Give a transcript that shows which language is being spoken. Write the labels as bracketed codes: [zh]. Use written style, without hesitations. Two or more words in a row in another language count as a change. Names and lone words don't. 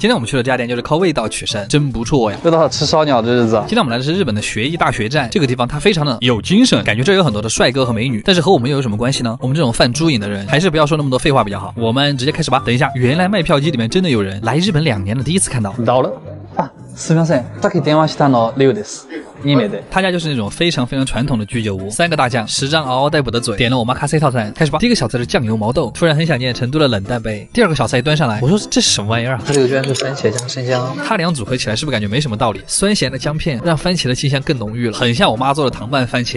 [zh] 今天我们去的这家店就是靠味道取胜，真不错呀！又到了吃烧鸟的日子。今天我们来的是日本的学艺大学站，这个地方它非常的有精神，感觉这有很多的帅哥和美女，但是和我们又有什么关系呢？我们这种犯猪瘾的人，还是不要说那么多废话比较好。我们直接开始吧。等一下，原来卖票机里面真的有人，来日本2年了，第一次看到。到了啊， [ja] すみません。さっき電話したのレオです。 [zh] 他家就是那种非常传统的居酒屋，3个大酱，10张嗷嗷待哺的嘴，点了我妈咖啡套餐，开始吧。第一个小菜是酱油毛豆，突然很想念成都的冷淡杯。第2个小菜一端上来，我说这是什么玩意儿啊？它这个居然是番茄加生姜，它俩组合起来是不是感觉没什么道理？酸咸的姜片让番茄的清香更浓郁了，很像我妈做的糖拌番茄。